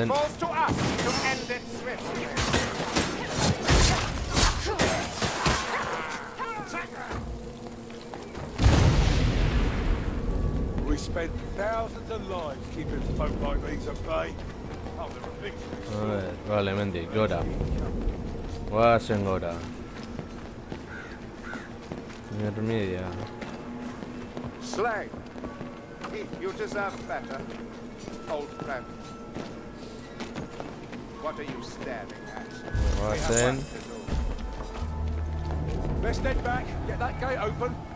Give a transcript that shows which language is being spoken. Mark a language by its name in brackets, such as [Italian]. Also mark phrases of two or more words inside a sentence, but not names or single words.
[English] It falls to us to end it swiftly. We spent thousands of lives keeping folk like these at bay. Oh, the victory. [Basque] Vale, hemendik, gora. Guazen gora. Ermidia. [English] Slag. You deserve better, old friend. What are you staring at? We have [Basque] Guazen. [English] work to do. Let's head back. Get that gate open.